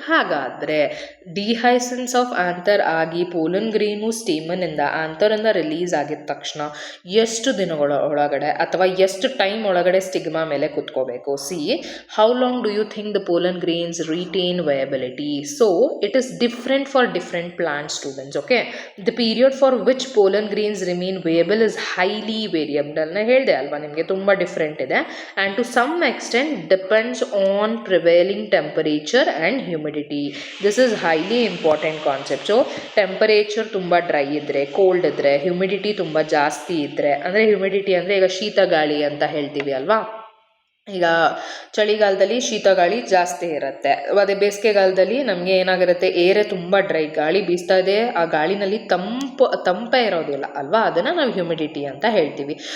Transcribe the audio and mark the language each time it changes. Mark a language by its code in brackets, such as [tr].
[kn] ಹಾಗಾದರೆ ಡಿಹೈಸೆನ್ಸ್ of anther ಆಗಿ pollen ಗ್ರೇನು ಸ್ಟೇಮನಿಂದ ಆಂಥರಿಂದ release ಆಗಿದ ತಕ್ಷಣ ಎಷ್ಟು ದಿನಗಳ ಒಳಗಡೆ ಅಥವಾ ಎಷ್ಟು ಟೈಮ್ ಒಳಗಡೆ ಸ್ಟಿಗ್ಮಾ ಮೇಲೆ ಕುತ್ಕೋಬೇಕು. [en] How long do you think the pollen grains retain viability? So it is different for different plant students. Okay, the period for which pollen grains remain viable is highly variable. [kn] ನಾನು ಹೇಳಿದೆ ಅಲ್ವಾ ನಿಮಗೆ, ತುಂಬ different ಇದೆ. [en] And to some extent depends on prevailing temperature and humidity. This is highly important concept. [kn] So temperature ತುಂಬ dry ಇದ್ದರೆ, cold ಇದ್ದರೆ, humidity ತುಂಬ ಜಾಸ್ತಿ ಇದ್ದರೆ, ಅಂದರೆ ಹ್ಯುಮಿಡಿಟಿ ಅಂದರೆ ಈಗ ಶೀತ ಗಾಳಿ ಅಂತ ಹೇಳ್ತೀವಿ ಅಲ್ವಾ, ಈಗ ಚಳಿಗಾಲದಲ್ಲಿ ಶೀತ ಗಾಳಿ ಜಾಸ್ತಿ ಇರುತ್ತೆ, ಅದೇ ಬೇಸಿಗೆಗಾಲದಲ್ಲಿ ನಮಗೆ ಏನಾಗಿರುತ್ತೆ, ಏರೇ ತುಂಬ ಡ್ರೈ ಗಾಳಿ ಬೀಸ್ತಾ ಇದೆ, ಆ ಗಾಳಿನಲ್ಲಿ ತಂಪೇ ಇರೋದಿಲ್ಲ ಅಲ್ವಾ, ಅದನ್ನು ನಾವು ಹ್ಯುಮಿಡಿಟಿ ಅಂತ ಹೇಳ್ತೀವಿ.